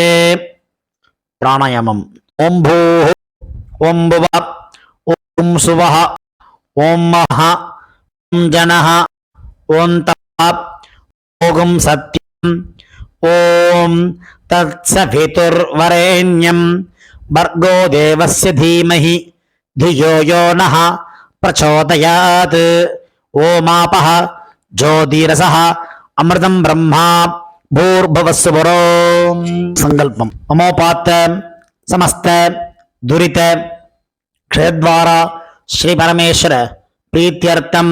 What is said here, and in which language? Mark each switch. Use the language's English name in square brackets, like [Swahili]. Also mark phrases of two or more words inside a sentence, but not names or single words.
[Sanskrit] प्राणायामम्. ॐ भूः ॐ भुवः ॐ सुवः ॐ महः ॐ जनः ॐ तपः ॐ सत्यम् ॐ तत्सवितुर्वरेण्यम् भर्गो देवस्य धीमहि धियो यो नः प्रचोदयात्. ओमापः ज्योतिरसः अमृतं ब्रह्मा भूर्भुवस्सुवरो. संकल्पम. ममोपात्त समस्त दुरित क्षयद्वारा श्री परमेश्वर प्रीत्यर्थम